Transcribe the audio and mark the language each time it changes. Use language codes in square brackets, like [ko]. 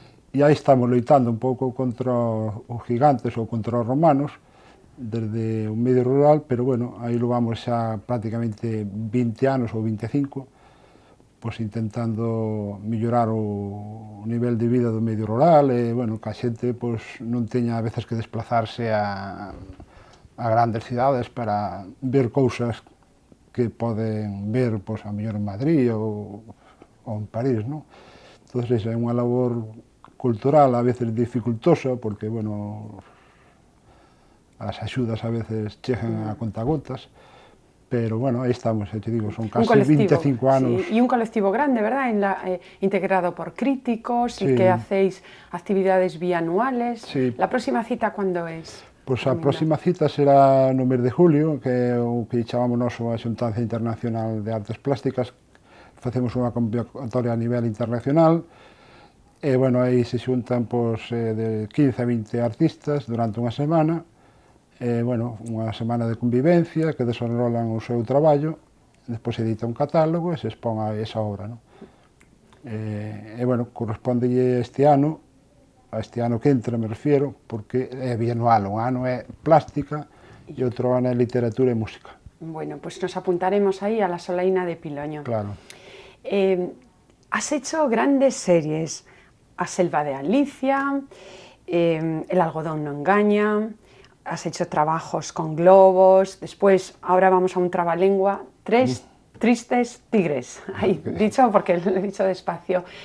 [gl] e aí estamos loitando un pouco contra os gigantes ou contra os romanos, desde o medio rural, pero bueno, aí lo vamos xa prácticamente 20 anos ou 25, pois intentando mellorar o nivel de vida do medio rural e, bueno, que a xente pois, non teña a veces que desplazarse a grandes cidades para ver cousas que poden ver, pois, a mellor en Madrid ou en París, non? Entón, esa é unha labor cultural a veces dificultosa, porque, bueno, as axudas a veces chegan a contagotas, pero, bueno, aí estamos, te digo, son casi 25 anos. [es] Sí, y un colectivo grande, ¿verdad? Integrado por críticos y que hacéis actividades bianuales. Sí. ¿La próxima cita cuándo es? [gl] Pois a próxima cita será no mes de julio, que é o que chamamos noso a Xuntanza Internacional de Artes Plásticas. Facemos unha convocatoria a nivel internacional, e, bueno, aí se xuntan, pois, de 15 a 20 artistas durante unha semana, bueno, unha semana de convivencia que desenrolan o seu traballo, despois se edita un catálogo e se expón a esa obra, non? Bueno, correspondelle este ano, a este ano que entra me refiero, porque é bianual, un ano é plástica e outro ano é literatura e música. [es] Bueno, pues nos apuntaremos ahí a la Solaina de Piloño. Claro. Has hecho grandes series, A Selva de Alicia, El algodón no engaña, has hecho trabajos con globos, después ahora vamos a un trabalengua, 3 tristes tigres, ahí, dicho porque lo he dicho despacio.